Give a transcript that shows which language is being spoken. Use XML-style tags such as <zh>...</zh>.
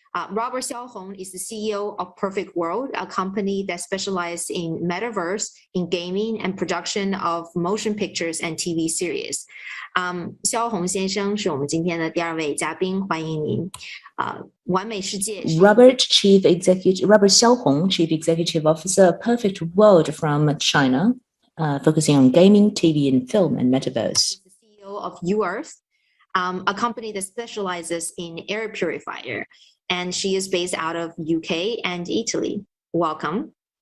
<en>Robert Xiaohong is the CEO of Perfect World, a company that specializes in metaverse, in gaming, and production of motion pictures and TV series.</en> <zh>肖宏先生是我们今天的第二位嘉宾，欢迎您。完美世界</zh> <en>Robert Xiaohong, Chief Executive Officer, Perfect World from China, focusing on gaming, TV, and film, and metaverse. The CEO of UEarth, a company that specializes in air purifier. And she is based out of UK and Italy. Welcome.</en>